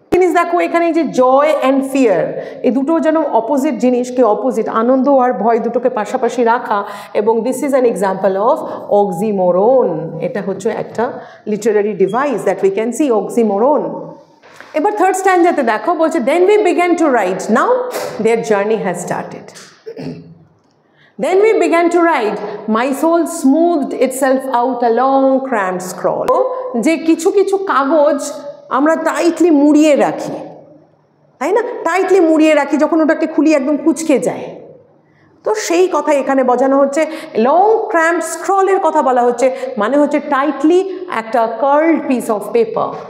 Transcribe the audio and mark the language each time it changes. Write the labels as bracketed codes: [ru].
[bn] জিনিস দেখো এখানে যে জয় অ্যান্ড ফিয়ার, এই দুটো যেন অপোজিট জিনিসকে, অপোজিট আনন্দ আর ভয় দুটোকে পাশাপাশি রাখা, এবং [en] This is an example of oxymoron. [bn] এটা হচ্ছে একটা [en] Literary device that we can see, oxymoron. [bn] এবার থার্ড স্ট্যান্ডাতে দেখো, বলছে [en] Then we began to ride, now their journey has started. Then we began to ride, my soul smoothed itself out a long cramped scroll. [bn] যে কিছু কিছু কাগজ আমরা tightly মুড়িয়ে রাখি, তাই না, টাইটলি মুড়িয়ে রাখি, যখন ওটাকে খুলি একদম কুঁচকে যায়, তো সেই কথা এখানে বোঝানো হচ্ছে। লং ক্র্যাম্প স্ক্রলের কথা বলা হচ্ছে, মানে হচ্ছে টাইটলি একটা [en] Curled piece of paper.